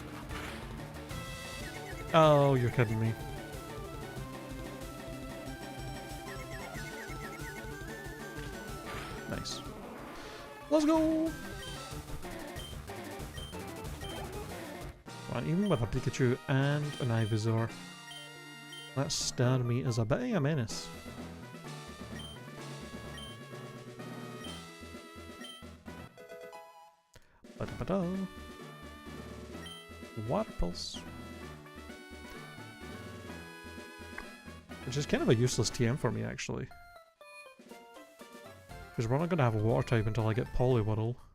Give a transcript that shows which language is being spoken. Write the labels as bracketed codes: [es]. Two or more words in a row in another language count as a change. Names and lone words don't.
[en] Oh, you're kidding me. Nice. Let's go! Right, even with a Pikachu and an Ivysaur, that Starmie is a bit of a menace. Ba-da-ba-da. Water Pulse. Which is kind of a useless TM for me actually. Because we're not going to have a water type until I get Poliwhirl.